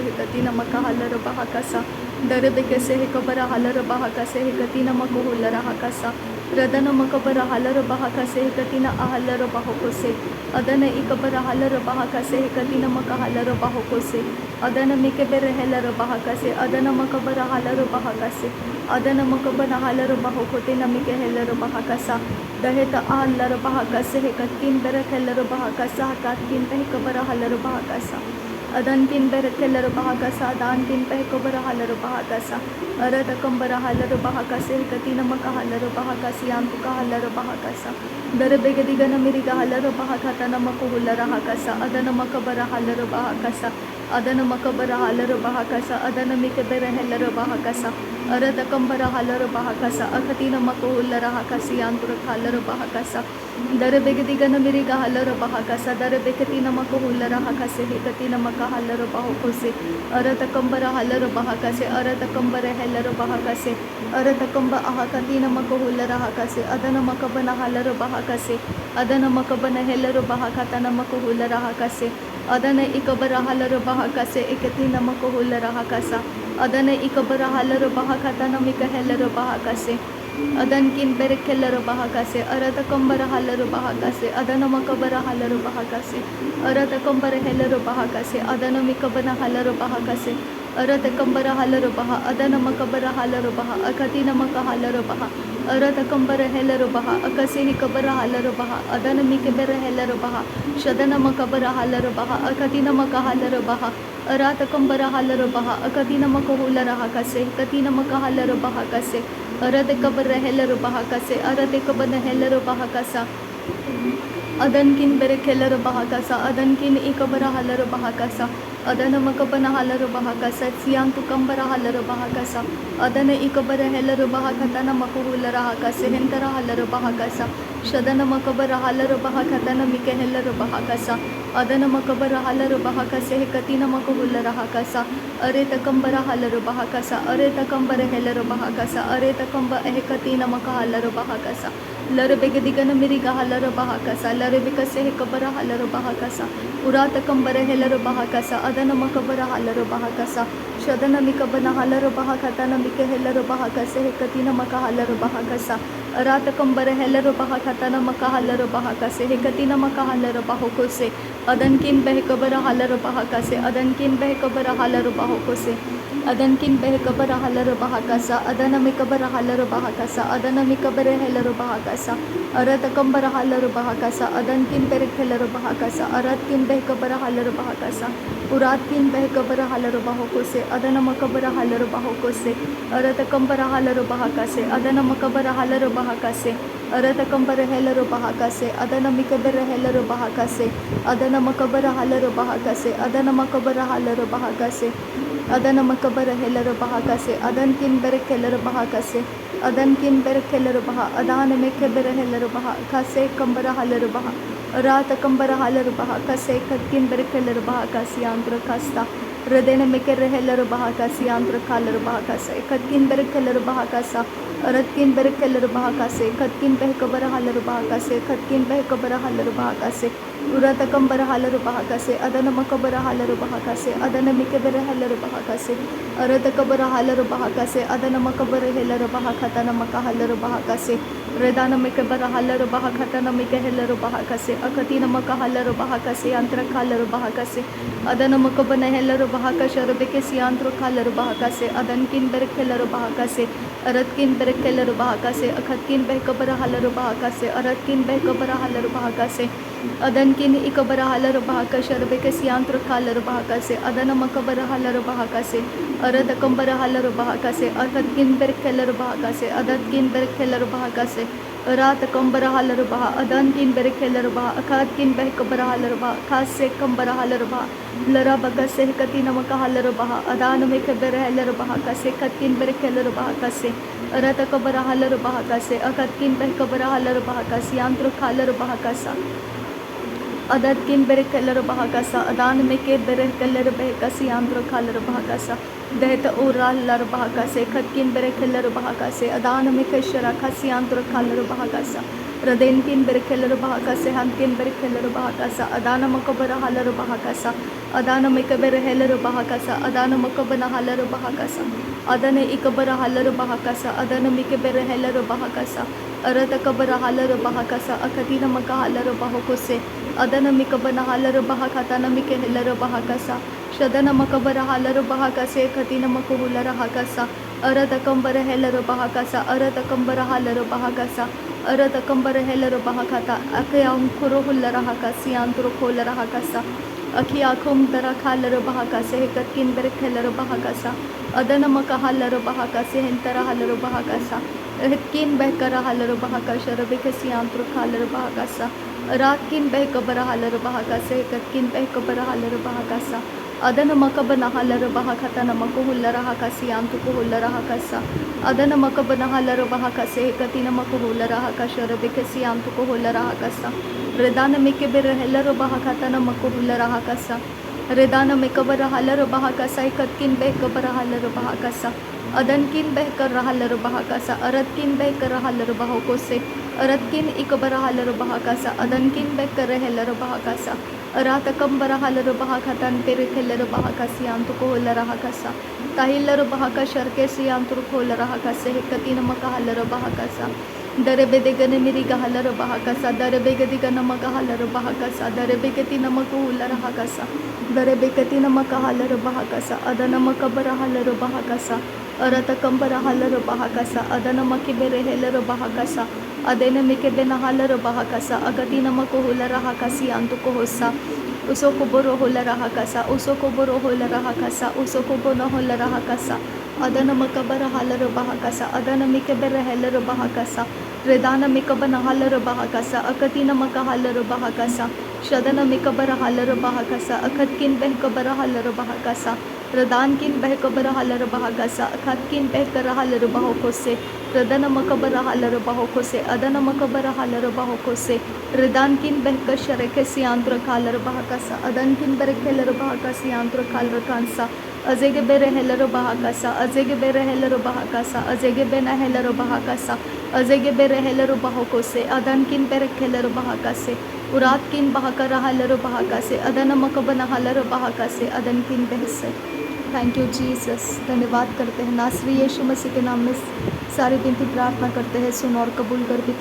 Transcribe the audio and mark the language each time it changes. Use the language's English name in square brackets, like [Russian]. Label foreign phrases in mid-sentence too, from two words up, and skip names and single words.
[English] hekatina maka halaro bahakasa, dare bekase hekabara halaro bahakase, hekatina makuhula rahakasa, radana makabara halaro bahakase, hekatina ahalaro bahokose, adana ikabara halaro bahakase, hekatina maka halaro bahokose, adana mikabara helaro bahakase, adana makabara halaro bahakase, adana makabara halaro bahokote namike helaro bahakasa, daheta ahalaro bahakase, hekatin berak helaro bahakasa, hakatin behkabara halaro bahakasa, adantin berekelaro bahakasa, adantin behkabara halaro bahakasa, arada kambara halaro bahakase, hekatina maka halaro bahakasi antuka halaro bahakasa, dare begadigana miriga halaro bahakatana makuhula rahakasa, adana makabara halaro bahakasa, adana makabara halaro bahakasa, adana mikabara helaro bahakasa, arada kambara halaro bahakasa, akatina makuhula rahakasi antura halaro bahakasa, dare begadigana miriga halaro bahakasa, dare begatina makuhula rahakase, hekatina maka halaro bahokose, arada kambara halaro bahakase, arada kambara helaro bahakase, arada kamba ahakatina makuhula rahakase, adana makabana halaro bahakase, adana makabana helaro bahakatana makuhula rahakase, adana ikabara halaro bahakase, ekatina makuhula rahakasa, adana ikabara halaro bahakatana mika helaro bahakase, adankin berekelaro bahakase, arada kambara halaro bahakase, adana makabara halaro bahakase, arada kambara helaro bahakase, adana mikabana halaro bahakase, अरत कंबर हलर बहा अदन मकबर हलर बहा अकतिन मक हलर बहा अरत कंबर हेलर बहा अकसे ही कबर हलर बहा अदन मिकबर हेलर बहा शदन मकबर हलर बहा अकतिन मक हलर बहा अरात कंबर हलर बहा अकतिन मक हुलर कसे कतिन मक हलर बहा कसे अरत कबर हेलर बहा कसे अरत कबर हेलर बहा कसा अदन किन बेरे खेलर बहा कसा अदन किन इकबर हलर बहा कसा अदन मकबन हलर बहा कसा सियान तु कंबर हलर बहा कसा अदन इकबर हेलर बहा खतन मकहुलर कसे हेंतर हलर बहा कसा शदन मकबर हलर बहा खतन मिके हेलर बहा कसा अदन मकबर हलर बहा कसे हे कतिन मकहुलर कसा अरे तकंबर हलर बहा कसा अरे तकंबर हेलर बहा कसा अरे तकंब हे कतिन मक हलर बहा कसा लर बेग दिगन मिरिगा हलर बहा कसा लर बेकसे हे कबर हलर बहा कसा उरात कंबर हेलर बहा कसा अदन मकबर हलर बहा कसा शदन मिकबन हलर बहा खतन मिके हेलर बहा कसे हे कतिन मक हलर बहा कसा अरात कंबर हेलर बहा खतन मक हलर बहा कसे हे कतिन मक हलर बहा कोसे अदन किन बह कबर हलर बहा कसे अदन किन बह कबर हलर बहा कोसे अदन किन बह कबर हलर बहा कसा अदन मिकबर हलर बहा कसा अदन मिकबर हेलर बहा कसा अरत कंबर हलर बहा कसा अदन किन बेर हेलर बहा कसा अरत किन बह कबर हलर बहा कसा उरात किन बह कबर हलर बहा कोसे अदन मकबर हलर बहा कोसे अरत कंबर हलर बहा कसे अदन मकबर हलर बहा कसे अरत कंबर हेलर बहा कसे अदन मिकबर हेलर बहा कसे अदन मकबर हलर बहा कसे अदन मकबर हलर बहा कसे अदन मकबर हेलर बहा कसे अदन किन बेर हेलर बहा कसे अदन किन बेर हेलर बहा अदान में केबर हेलर बहा कसे कंबर हलर बहा रात कंबर हलर बहा कसे किन बेर हेलर बहा कसी आंत्र कस्ता हृदय में के हेलर बहा कसी आंत्र खालर बहा कसे किन बेर हेलर बहा कसा अरत किन बेर हेलर बहा कसे किन बह कबर हलर बहा कसे किन बह कबर हलर बहा कसे उरत कंबर हलर बहा कसे अदन मकबर हलर बहा कसे अदन मिकबर हेलर बहा कसे अरत कबर हलर बहा कसे अदन मकबर हेलर बहा खतन मक हलर बहा कसे रेदान मिकबर हलर बहा खतन मिक हेलर बहा कसे अकतिन मक हलर बहा कसे अंतर खालर बहा कसे अदन मकबन हेलर बहा कशर बेके सियांत्र खालर बहा कसे अदन किन बेर हेलर बहा कसे अरत किन बेर हेलर बहा कसे अखत किन बह कबर हलर बहा कसे अरत किन बह कबर हलर बहा कसे अदन किन इकबर हलर बहा कशर बेके सियांत्र खालर बहा कसे अदन मकबर हलर बहा कसे अरत कंबर हलर बहा कसे अखत किन बेर हेलर बहा कसे अदत किन बेर हेलर बहा कसे रात कंबर हलर बहा अदन किन बेर हेलर बहा अखत किन बह कबर हलर बहा खासे कंबर हलर बहा लरा बकसे कति नमक हलर बहा अदान में केबर हेलर बहा कसे खत किन बेर हेलर बहा कसे अरत कबर हलर बहा कसे अखत किन बह कबर हलर बहा कसे यांत्र खालर बहा कसा अदत किन बेर हेलर बहा कसा अदान में के बेर हेलर बह कसी आंध्र खालर बहा कसा दहत ओरा लर बहा कसे खत किन बेर हेलर बहा कसे अदान में केशरा खसी आंध्र खालर बहा कसा रदेन किन बेर हेलर बहा कसे हम किन बेर हेलर बहा कसा अदान मकबर हलर बहा कसा अदान में केबर हेलर बहा कसा अदान मकबन हलर बहा कसा अदन इकबर हलर बहा कसा अदन में केबर हेलर बहा कसा अरत कबर हलर बहा कसा अखतिन मक हलर बहा कोसे अदन मिकबन हलर बहा खतन मिके हेलर बहा कसा शदन मकबर हलर बहा कसे खतिन मकहुलर कसा अरत कंबर हेलर बहा कसा अरत कंबर हलर बहा कसा अरत कंबर हेलर बहा खता अखया खुरो हुलर कसी आंतरो खोलर कसा अखी आँखों दरा खालर बहा कसे किन बेर हेलर बहा कसा अदन मक हलर बहा कसे हेंतर हलर बहा कसा किन बहकर हलर बहा कशर बेकसी आंतरो खालर बहा कसा रात किन बह कबर हलर बहा कसे किन बह कबर हलर बहा कसा अदन मकबन हलर बहा खतन मको हुलर कसी आंतु को हुलर कसा अदन मकबन हलर बहा कसे कतिन मको हुलर कशर बेकसी आंतु को हुलर कसा रेदान में के बेर हेलर बहा खतन मको हुलर कसा रेदान में कबर हलर बहा कसा किन बह कबर हलर बहा कसा अदन किन बह कर हलर बहा कसा अरत किन बह कर हलर बहा कोसे अरत किन इकबर हलर बहा कसा अदन किन बह कर हेलर बहा कसा अरात कंबर हलर बहा खतन पेर हेलर बहा कसी आंतु को होलर कसा ताहिलर बहा कशर के सियांतु को होलर कसे कतिन मक हलर बहा कसा दरे बेदेगने मेरी गहलर बहाकसा दरे बेगदी नमक हलर बहाकसा दरे बेगती नमक उलर हाकसा दरे बेगती नमक हलर बहाकसा अदनमक बर हलर बहाकसा अरत कंबर हलर बहाकसा अदनमकी बेरे हेलर बहाकसा अदेन मिके बेन हलर बहाकसा अगती नमक हुलर हाकसी अंतुको होसा उसो को बोरो होला रहा कसा उसो को बोरो होला रहा कसा उसो को बोनो होला रहा कसा अदन मकबर हालर बहा कसा अदन मिकबर हेलर बहा कसा रेदान मिकबन हालर बहा कसा अकतीन मक हालर बहा कसा शदन मिकबर हालर बहा कसा अखत किन बह कबर हालर बहा कसा रदान किन बह कबर हालर बहा कसा अखत किन बह कर हालर बहो को से रदन मकबर हालर बहो को से अदन मकबर हालर बहो को से रदान किन बह कर शरके सियांत्र खालर बहा कसा अदन किन बर खेलर बहा का सियांत्र खालर कांसा अजेगे बेरे हेलर बहा कसा अजेगे बेरे हेलर बहा कसा अजेगे बेना हेलर बहा कसा अजेगे बेरे हेलर बहो को से अदन किन बेरे खेलर बहा का से उरात किन बहा कर हालर बहा का से अदन मकबन हालर बहा का से अदन किन बह से। thank you Jesus. [Hindi] धन्यवाद करते हैं नासरी यीशु मसीह के नाम में सारी विनती प्रार्थना करते हैं, सुन और कबूल कर पिता।